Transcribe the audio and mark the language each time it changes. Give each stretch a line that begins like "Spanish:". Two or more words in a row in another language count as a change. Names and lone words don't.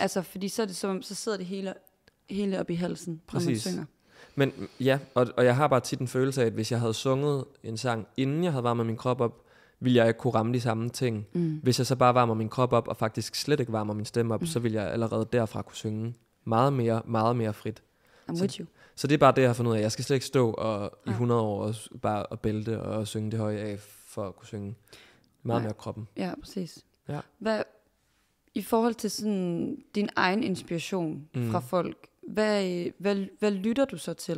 Danish: Altså, fordi så er det så sidder det hele op i halsen, når man synger. Men ja, og jeg har bare tit en følelse af, at hvis jeg havde sunget en sang, inden jeg havde varmet min krop op, ville jeg ikke kunne ramme de samme ting. Hvis jeg så bare varmer min krop op, og faktisk slet ikke varmer min stemme op, så ville jeg allerede derfra kunne synge meget mere frit.
English: I'm with you.
Danish: Så det er bare det, jeg har fundet ud af. Jeg skal slet ikke stå i 100 år og bare og bælte og synge det høje af, for at kunne synge meget mere kroppen. Ja, præcis. Ja. I forhold til sådan din egen inspiration fra folk, hvad lytter du så til?